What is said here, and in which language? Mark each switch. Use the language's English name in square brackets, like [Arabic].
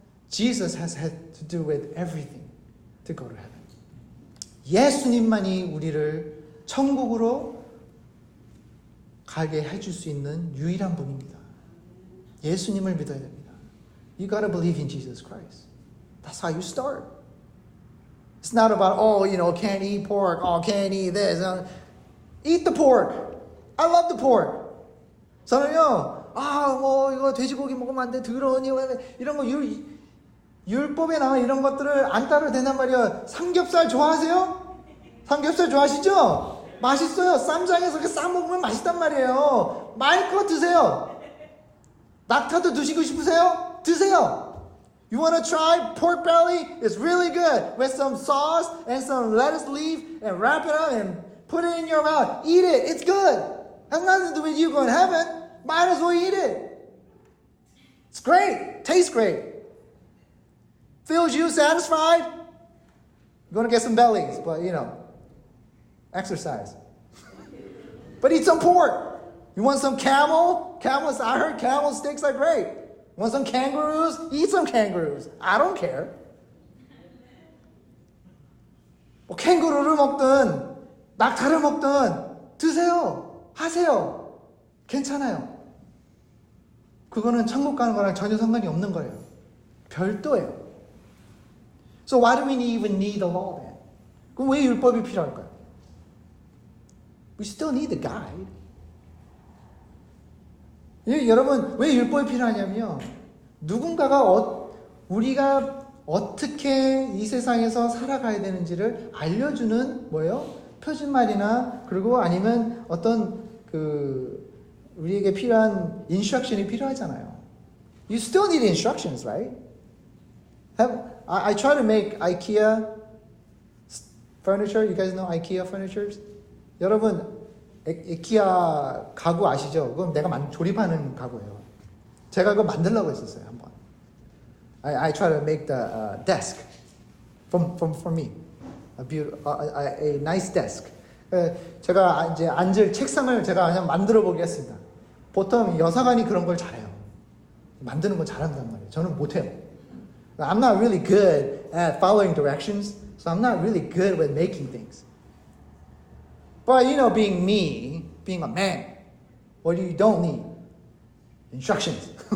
[English] Jesus has had to do with everything to go to heaven. [Korean] 예수님만이 우리를 천국으로 가게 해줄 수 있는 유일한 분입니다. 예수님을 믿어야 됩니다. [English] You gotta believe in Jesus Christ. That's how you start. It's not about, can't eat pork, can't eat this. Eat the pork. I love the pork. [Korean] 저는요, 이거 돼지고기 먹으면 안 돼. 더러우니, 이런 거, 율법에 나온 이런 것들을 안 따라도 된단 말이에요. 삼겹살 좋아하세요? 삼겹살 좋아하시죠? 맛있어요. 쌈장에서 이렇게 싸 먹으면 맛있단 말이에요. 마음껏 드세요. 낙타도 드시고 싶으세요? 드세요. [English] You want to try pork belly? It's really good. With some sauce and some lettuce leaf and wrap it up and put it in your mouth. Eat it. It's good. Has nothing to do with you going to heaven. Might as well eat it. It's great. Tastes great. Feels you satisfied. You're going to get some bellies, but exercise. But eat some pork. You want some camel? Camels, I heard camel steaks are great. Want some kangaroos? Eat some kangaroos. I don't care. [Korean] 뭐 캥거루를 먹든 낙타를 먹든 드세요. 하세요. 괜찮아요. 그거는 천국 가는 거랑 전혀 상관이 없는 거예요. 별도예요. [English] So why do we even need the law then? [Korean] 그럼 왜 율법이 필요할까요? [English] We still need the guide. [Korean] 여러분 왜 율법이 필요하냐면요. 누군가가 우리가 어떻게 이 세상에서 살아가야 되는지를 알려주는 표준말이나 그리고 아니면 어떤 우리에게 필요한 instruction이 필요하잖아요. [English] You still need instructions, right? I try to make IKEA furniture. You guys know IKEA furnitures? [Korean] 여러분 이케아 가구 아시죠? 그건 내가 조립하는 가구예요. 제가 그거 만들려고 했었어요, 한번. [English] I try to make the desk for me. A nice desk. [Korean] 제가 이제 앉을 책상을 제가 그냥 만들어 보겠습니다. 보통 여사관이 그런 걸 잘해요. 만드는 건 잘한단 말이에요. 저는 못해요. [English] I'm not really good at following directions, so I'm not really good with making things. But you know, being me, being a man, what you don't need? Instructions.